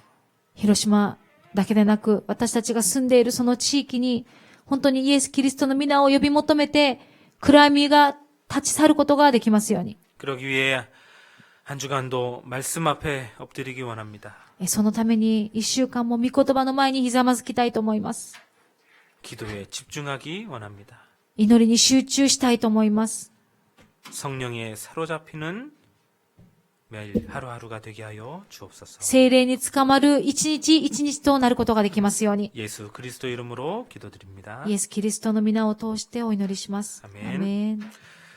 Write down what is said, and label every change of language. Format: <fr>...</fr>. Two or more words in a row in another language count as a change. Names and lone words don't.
<ja>広島だけでなく、私たちが住んでいるその地域に、本当にイエス・キリストの皆を呼び求めて、暗闇が立ち去ることができますように。</ja> <ko>그러기 위해 한 주간도 말씀 앞에 엎드리기 원합니다.</ko> <ja>そのために一週間も御言葉の前にひざまずきたいと思います。</ja> <ko>기도에 집중하기 원합니다.</ko> <ja>祈りに集中したいと思います。</ja> <ko>성령에 사로잡히는 매일 하루하루가 되게 하여 주옵소서.</ko> <ja>聖霊に捕まる一日一日となることができますように。</ja> <ko>예수 그리스도 이름으로 기도드립니다.</ko> <ja>イエス・キリストの皆を通してお祈りします。アメンアメン。</ja>